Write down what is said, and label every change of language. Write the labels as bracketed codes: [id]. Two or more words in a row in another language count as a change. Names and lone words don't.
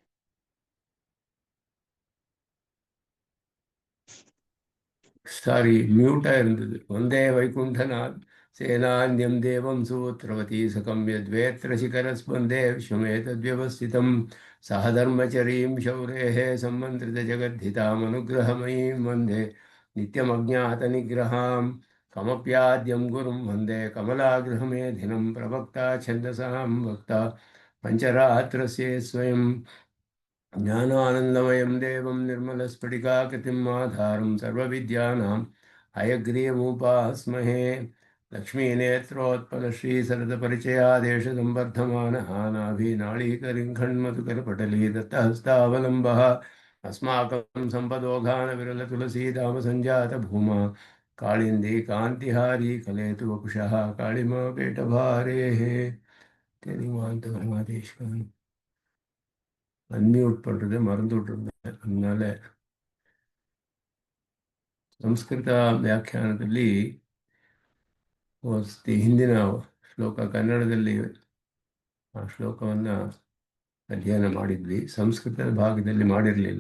[ta] சாரி, மியூட்டா இருந்தது. [sa] वन्दे वैकुण्ठनाथ् सेनान्यं देवं सूत्रवती सखं यद्वेत्र शिखरस्पन्दे विश्वमेतद्व्यवस्थितम् सहधर्मचरीं शौरेः सम्मन्त्रित ஜகद्धितामनुग्रहमयीं वन्दे नित्यमज्ञातनिग्रहां कमप्याद्यं गुरुं वन्दे कमलागृहमेधिनं प्रवक्ता छन्दसां वक्ता पञ्चरात्रस्य स्वयं ज्ञानानन्दमयं देवं निर्मलस्फटिकाकृतिम् आधारं सर्वविद्यानां हयग्रीवमुपास्महे। लक्ष्मीनेत्रोत्पलश्रीसरदपरिचयादेशसंवर्धमानः नाभिनाळीकरिङ्खण्मधुकरपटली दत्तहस्तावलम्बः अस्माकं सम्पदोघानविरलतुलसीधामसञ्जातभूमा काळिन्दी कान्तिहारी कलेतु वपुषः काळिमा पेटभारेः [ta] தெளிவாந்தவர்மாதேஸ்வரன் அன்மியூட் பண்ணுறதை மறந்து விட்டுருந்தேன். [kn] அதனால ಸಂಸ್ಕೃತ ವ್ಯಾಖ್ಯಾನದಲ್ಲಿ ಹಿಂದಿನ ಶ್ಲೋಕ ಕನ್ನಡದಲ್ಲಿ ಆ ಶ್ಲೋಕವನ್ನು ಅಧ್ಯಯನ ಮಾಡಿದ್ವಿ. ಸಂಸ್ಕೃತದ ಭಾಗದಲ್ಲಿ ಮಾಡಿರಲಿಲ್ಲ.